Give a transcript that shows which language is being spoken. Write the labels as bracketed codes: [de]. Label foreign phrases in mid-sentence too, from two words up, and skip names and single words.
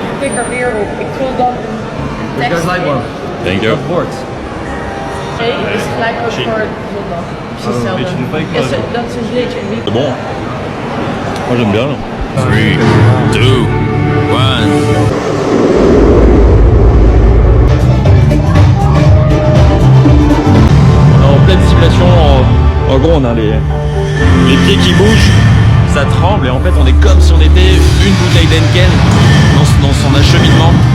[nl] er weer op. Ik vul dan een tekst in. [en] Thank you. [nl] Nee, is gelijk ook voor zondag. Precies hetzelfde. Ja, dat is een glitch. En niet... [fr] C'est bon. Moi j'aime bien. 3, 2, 1. On est en pleine simulation. En gros, on a les pieds qui bougent, ça tremble et en fait, on est comme si on était une bouteille d'Henken dans son acheminement.